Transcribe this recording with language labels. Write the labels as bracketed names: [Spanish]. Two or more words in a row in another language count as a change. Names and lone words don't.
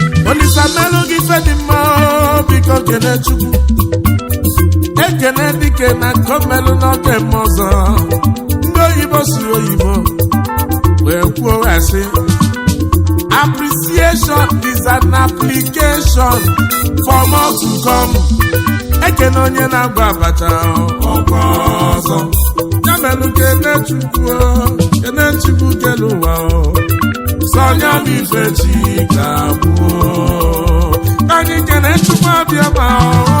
[Igbo] Olisa melụ gị ife dị mma, biko kene Chukwu. Ekene dike na nke melụ n'oge m ọzọ. Ndị oyibo siri oyibo, wee kwuo wee sị, [English] "Appreciation is an application for more to come." [Igbo] Ekene onye na-agba abacha, ọkwa ọzọ. Ya melụ kene Chukwu, kene Chukwu kele ụwa. Sọ ya bụ ife chi ga-abụ. Ka anyị kene Chukwu abịa ma ọ.